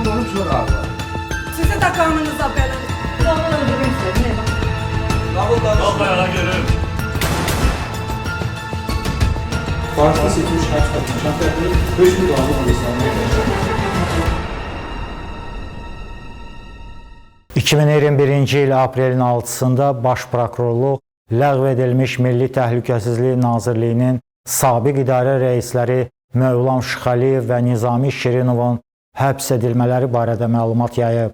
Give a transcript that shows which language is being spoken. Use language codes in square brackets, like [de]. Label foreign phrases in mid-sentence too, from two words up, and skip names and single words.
[tr] Görüşme galiba. Size de kanınıza benim. Onu öldürmek istedim. Kalk ayağa görüm. Farsda seçilmiş kaç katmışan fərqli 5 min dolarlı Pakistan'da [az] 2021-ci il aprelin 6-sında Baş Prokurorluq ləğv edilmiş Milli Təhlükəsizlik Nazirliyinin sabiq idarə rəisləri Mövlam Şıxəliyev və Nizami Şirinovun həbs edilmələri barədə məlumat yayıb.